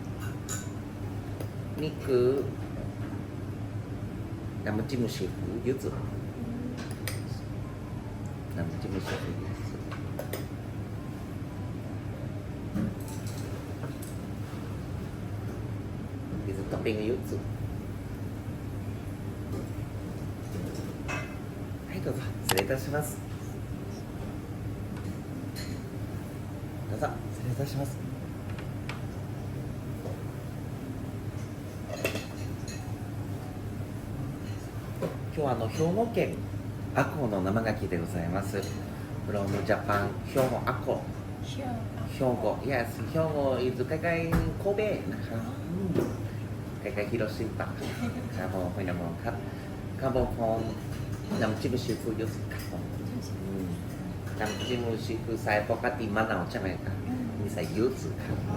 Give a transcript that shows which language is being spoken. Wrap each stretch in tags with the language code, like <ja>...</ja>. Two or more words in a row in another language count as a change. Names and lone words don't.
<th>นี่คือน้ำจิ้มซีฟู้ด柚子น้ำจิ้มซีฟู้ด柚子</th> <ja>柚子トッピング柚子はいどうぞ失礼いたしますどうぞ失礼いたします今日は兵庫県赤穂の生牡蠣でございます</ja> <en>from Japan</en> <ja>兵庫赤穂兵庫 yes 兵庫 is ใกล้</ja> <th>ๆ神戸นะครับใกล้ๆฮิโรชิมะครับผมเป็นน้ำมันครับครับผมพร้อมน้ำจิ้มซีฟู้ดเยอะสุดครับผมน้ำจิ้มซีฟู้ดใส่ปกติมะนาวใช่ไหมครับมีใส่ยูสุครับ</th>